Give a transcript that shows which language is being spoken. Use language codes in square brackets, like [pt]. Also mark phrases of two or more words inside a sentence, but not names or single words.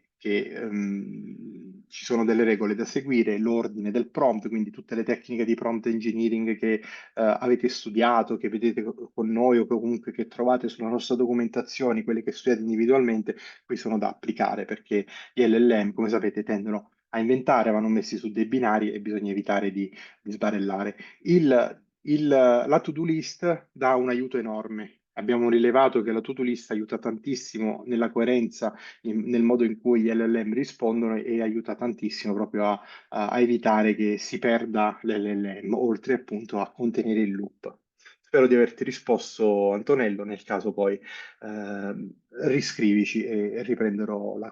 [it] che ci sono delle regole da seguire, l'ordine del prompt, quindi tutte le tecniche di [en] prompt engineering [it] che avete studiato, che vedete con noi o che comunque che trovate sulla nostra documentazione, quelle che studiate individualmente, qui sono da applicare perché gli LLM, come sapete, tendono a inventare, vanno messi su dei binari e bisogna evitare di sbarellare. La [en] to-do list [it] dà un aiuto enorme. Abbiamo rilevato che la [en] to-do list [it] aiuta tantissimo nella coerenza, nel modo in cui gli LLM rispondono e aiuta tantissimo proprio a evitare che si perda l'LLM, oltre appunto a contenere il loop. Spero di averti risposto, Antonello, nel caso poi riscrivici e riprenderò la cosa.